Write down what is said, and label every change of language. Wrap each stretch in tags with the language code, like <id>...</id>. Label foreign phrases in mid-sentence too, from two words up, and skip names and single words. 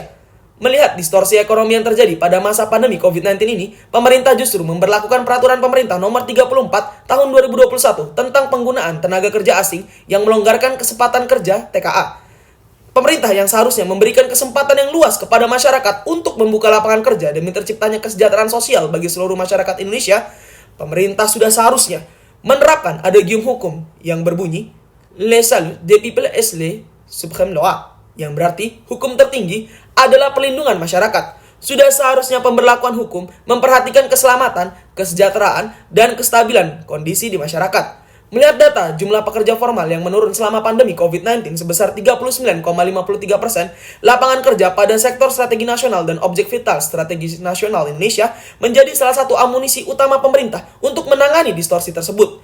<id>Melihat distorsi ekonomi yang terjadi pada masa pandemi COVID-19 ini, pemerintah justru memberlakukan peraturan pemerintah nomor 34 tahun 2021 tentang penggunaan tenaga kerja asing yang melonggarkan kesempatan kerja TKA. Pemerintah yang seharusnya memberikan kesempatan yang luas kepada masyarakat untuk membuka lapangan kerja demi terciptanya kesejahteraan sosial bagi seluruh masyarakat Indonesia, pemerintah sudah seharusnya menerapkan adagium hukum yang berbunyi</id> <fr>Le salut des peuples est le suprême loi,</fr> <id>yang berarti hukum tertinggi adalah pelindungan masyarakat. Sudah seharusnya pemberlakuan hukum memperhatikan keselamatan, kesejahteraan, dan kestabilan kondisi di masyarakat. Melihat data jumlah pekerja formal yang menurun selama pandemi COVID-19 sebesar 39,53%, lapangan kerja pada sektor strategi nasional dan objek vital strategis nasional Indonesia menjadi salah satu amunisi utama pemerintah untuk menangani distorsi tersebut.</id>